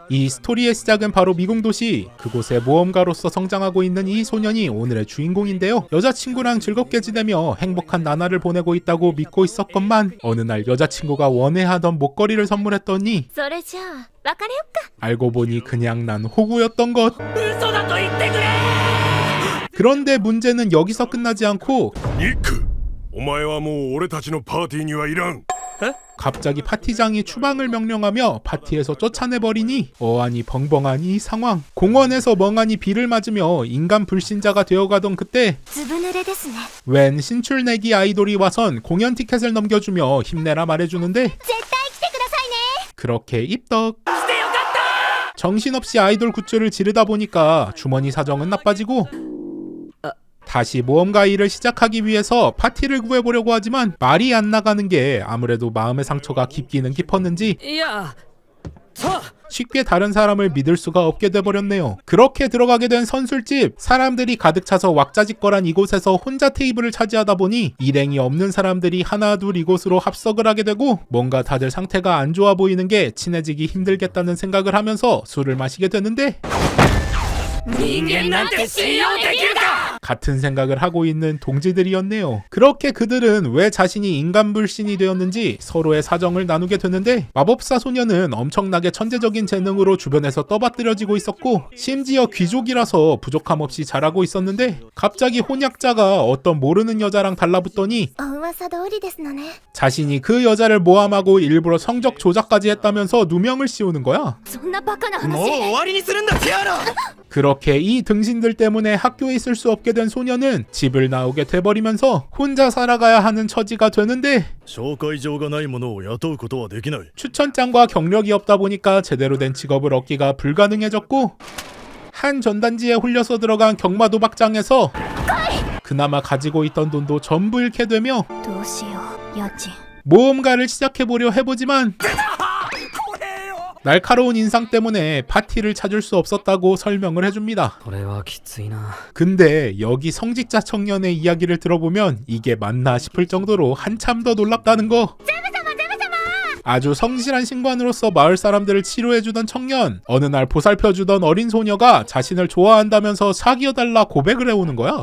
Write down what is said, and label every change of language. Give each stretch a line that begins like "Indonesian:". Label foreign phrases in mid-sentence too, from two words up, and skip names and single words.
Korean: 이 스토리의 시작은 바로 미궁도시. 그곳에 모험가로서 성장하고 있는 이 소년이 오늘의 주인공인데요. 여자친구랑 즐겁게 지내며 행복한 나날을 보내고 있다고 믿고 있었건만 어느 날 여자친구가 원해하던 목걸이를 선물했더니
Japanese: それじゃあ別れよっか。
Korean: 알고 보니 그냥 난 호구였던 것. 그런데 문제는 여기서 끝나지 않고
Japanese: ニック、お前はもう俺たちのパーティーにはいらん。
Korean: 갑자기 파티장이 추방을 명령하며 파티에서 쫓아내버리니 어안이 벙벙한 이 상황. 공원에서 멍하니 비를 맞으며 인간 불신자가 되어가던 그때
Japanese: ずぶ濡れですね。
Korean: 웬 신출내기 아이돌이 와선 공연 티켓을 넘겨주며 힘내라 말해주는데
Japanese: 絶対来てくださいね。
Korean: 그렇게 입덕. 정신없이 아이돌 굿즈를 지르다 보니까 주머니 사정은 나빠지고 다시 모험가 일을 시작하기 위해서 파티를 구해보려고 하지만 말이 안 나가는 게 아무래도 마음의 상처가 깊기는 깊었는지
Japanese: いやさあ
Korean: 쉽게 다른 사람을 믿을 수가 없게 돼버렸네요. 그렇게 들어가게 된 선술집. 사람들이 가득 차서 왁자지껄한 이곳에서 혼자 테이블을 차지하다 보니 일행이 없는 사람들이 하나 둘 이곳으로 합석을 하게 되고 뭔가 다들 상태가 안 좋아 보이는 게 친해지기 힘들겠다는 생각을 하면서 술을 마시게 되는데
Japanese: 人間なんて信用できるか。
Korean: 같은 생각을 하고 있는 동지들이었네요. 그렇게 그들은 왜 자신이 인간 불신이 되었는지 서로의 사정을 나누게 되는데 마법사 소녀는 엄청나게 천재적인 재능으로 주변에서 떠받들여지고 있었고 심지어 귀족이라서 부족함 없이 잘하고 있었는데 갑자기 혼약자가 어떤 모르는 여자랑 달라붙더니
Japanese: お噂通りですのね。
Korean: 자신이 그 여자를 모함하고 일부러 성적 조작까지 했다면서 누명을 씌우는 거야.
Japanese: そんなバカなもう話。終わりにするんだティアナ。
Korean: 그렇게 이 등신들 때문에 학교에 있을 수 없게 된 소녀는 집을 나오게 돼버리면서 혼자 살아가야 하는 처지가 되는데
Japanese: 紹介状がない者を雇うことはできない。
Korean: 추천장과 경력이 없다 보니까 제대로 된 직업을 얻기가 불가능해졌고 한 전단지에 홀려서 들어간 경마도박장에서 그나마 가지고 있던 돈도 전부 잃게 되며
Japanese: どうしよう。家賃。
Korean: 모험가를 시작해보려 해보지만 날카로운 인상 때문에 파티를 찾을 수 없었다고 설명을 해줍니다.
Japanese: これはきついな。
Korean: 근데 여기 성직자 청년의 이야기를 들어보면 이게 맞나 싶을 정도로 한참 더 놀랍다는 거. 아주 성실한 신관으로서 마을 사람들을 치료해주던 청년. 어느 날 보살펴주던 어린 소녀가 자신을 좋아한다면서 사귀어달라 고백을 해오는 거야.